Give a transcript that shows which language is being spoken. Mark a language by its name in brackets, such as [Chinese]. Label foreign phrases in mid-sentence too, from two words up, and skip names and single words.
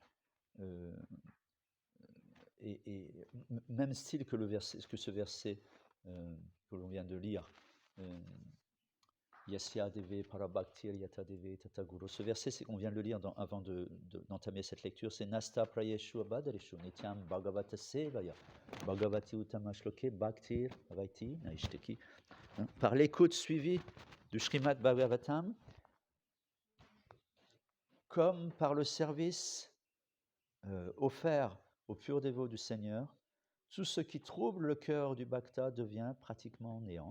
[French] Et même style que ce verset que l'on vient de lire, [Sanskrit] Yasya Deve Parabhaktir Yata Deve Tataguru. [French] Ce verset, on vient de le lire avant d'entamer cette lecture, c'est [Sanskrit] Nasta Prayeshu Abadarishu Nityam Bhagavata Sevaya Bhagavati Uttamashloke Bhaktir Avaiti Naishteki. [French] Par l'écoute suivie du Srimad Bhagavatam, comme par le service offert aux purs dévots du Seigneur, tout ce qui trouble le cœur du Bhakta devient pratiquement néant.